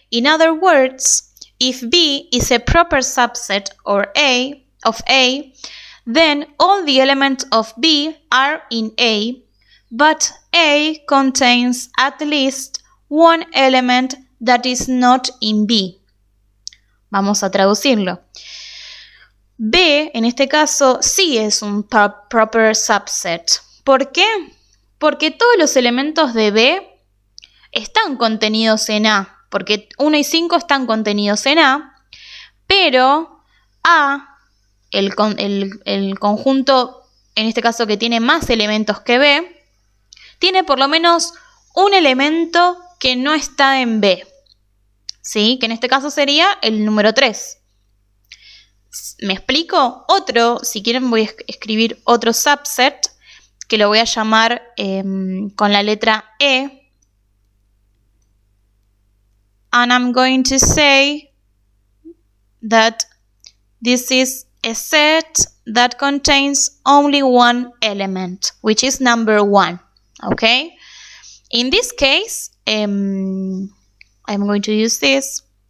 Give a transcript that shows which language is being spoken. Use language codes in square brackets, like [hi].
[en] In other words, if B is a proper subset of A, then all the elements of B are in A, but A contains at least one element that is not in B. [es] Vamos a traducirlo. B, en este caso, sí es un proper subset. ¿Por qué? Porque todos los elementos de B están contenidos en A, porque 1 y 5 están contenidos en A, pero A, el conjunto, en este caso que tiene más elementos que B, tiene por lo menos un elemento que no está en B, ¿sí? Que en este caso sería el número 3. ¿Me explico? Si quieren voy a escribir otro subset que lo voy a llamar con la letra E. [en] And I'm going to say that this is a set that contains only one element, which is number 1. Okay? In this case, I'm going to use this.